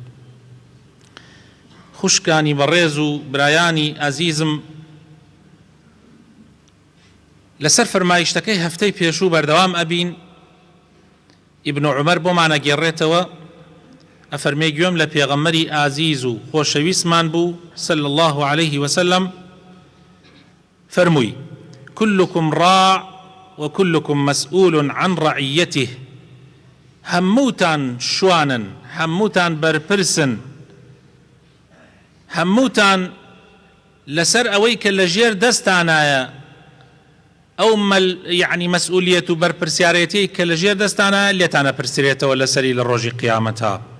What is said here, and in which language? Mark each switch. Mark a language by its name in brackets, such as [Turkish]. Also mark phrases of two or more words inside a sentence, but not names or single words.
[Central Kurdish] خوشکانی بەڕێز و برایانی ئەزیزم، لەسەر فەرمایشتەکەی هەفتەی پێشوو بەردەوام ئەبین. ئیبن عومەر بۆمانە گێڕێتەوە ئەفەرمێ گوێم لە پێغەمبەری ئازیز و خۆشەویستمان بوو [Arabic] صلی الله عليه وسلم [Central Kurdish] فرمووی: [Arabic] كلكم راع وكلكم مسؤول عن رعيته. [Central Kurdish] هەمووتان شوانن، هەمووتان بەرپرسن، هەمووتان لەسەر ئەوەی کە لە ژێر دەستانایە ئەو یعنی مەسئولیەت و بەرپرسیارەتی کە لە ژێر دەستانە لێتانە پرسرێتەوە لەسەری لە ڕۆژی قیامەتە.